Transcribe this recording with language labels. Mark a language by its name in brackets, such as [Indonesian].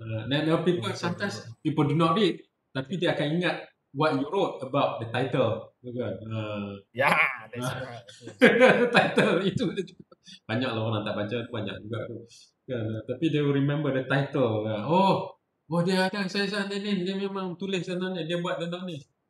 [English] Now people sometimes people do not read, [Malay] tapi dia akan ingat [English] what you wrote about the title, [Malay] kan? Ya, [English] that's right. [Malay] Title itu banyak lah orang tak baca, banyak juga tu. Kan? Tapi [English] they will remember the title. [Malay] Oh dia ada saya ni, dia memang tulis sana ni, dia buat tentang ni.